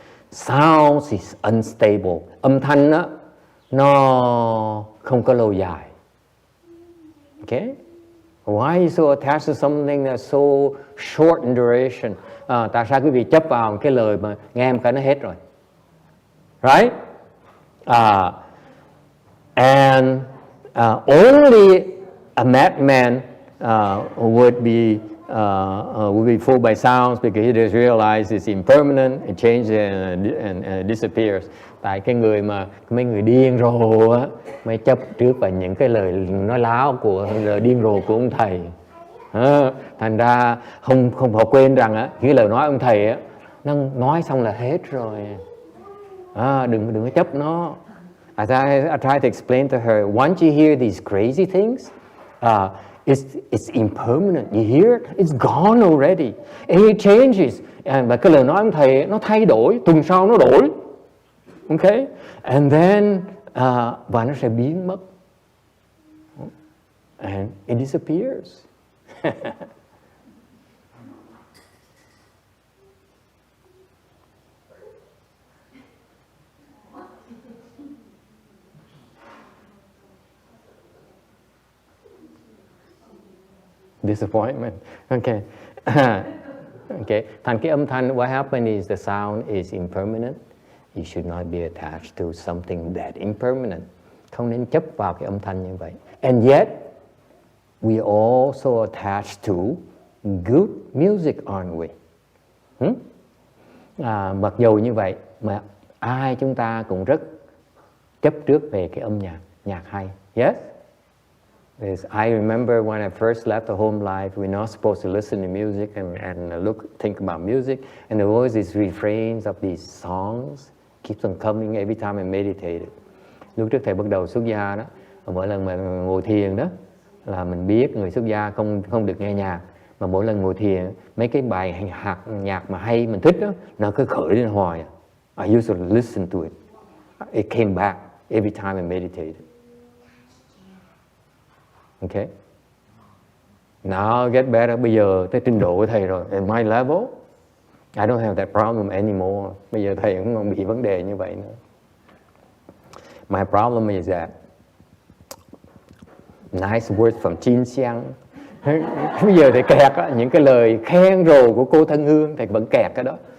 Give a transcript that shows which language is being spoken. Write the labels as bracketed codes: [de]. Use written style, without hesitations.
[en] Sounds is unstable. [vi] Âm thanh đó, nó không có lâu dài. [en] Okay? Why are you so attached to something that's so short in duration? [vi] Tại sao quý vị chấp vào cái lời mà nghe em cái nó hết rồi? [en] Right? And only a madman would be fooled by sounds because he just realizes it's impermanent, it changes and disappears. [vi] Tại cái người mà mấy người điên rồ á mới chấp trước vào những cái lời nói láo của lời điên rồ của ông thầy. Thành ra không họ quên rằng á cái lời nói ông thầy á nó nói xong là hết rồi. Đừng có chấp nó. [en] I try to explain to her, once you hear these crazy things, it's impermanent. You hear it, it's gone already. And it changes. [vi] Và cái lời nói ông thầy nó thay đổi, tuần sau nó đổi. Okay? [en] And then, [vi] và nó sẽ biến mất. [en] And it disappears. Disappointment. Okay. Okay. [vi] Thành cái âm thanh, [en] what happened is the sound is impermanent. You should not be attached to something that impermanent. [vi] Không nên chấp vào cái âm thanh như vậy. [en] And yet, we also attached to good music, aren't we? [vi] Mặc dù như vậy, mà ai chúng ta cũng rất chấp trước về cái âm nhạc hay. [en] Yes? I remember when I first left the home life, we're not supposed to listen to music and think about music. And there was these refrains of these songs keeps on coming every time I meditated. [vi] Lúc trước thầy bắt đầu xuất gia đó, mỗi lần mà ngồi thiền đó, là mình biết người xuất gia không được nghe nhạc. Mà mỗi lần ngồi thiền, mấy cái bài nhạc mà hay mình thích đó, nó cứ khởi lên hoài. [en] I used to listen to it. It came back every time I meditated. Okay. Now I get better. [vi] Bây giờ tới trình độ của thầy rồi. [en] At my level, I don't have that problem anymore. [vi] Bây giờ thầy cũng không bị vấn đề như vậy nữa. [en] My problem is that nice words from Chin Xiang. [vi] Bây giờ thầy kẹt á, những cái lời khen rồ của cô Thân Hương, thầy vẫn kẹt cái đó.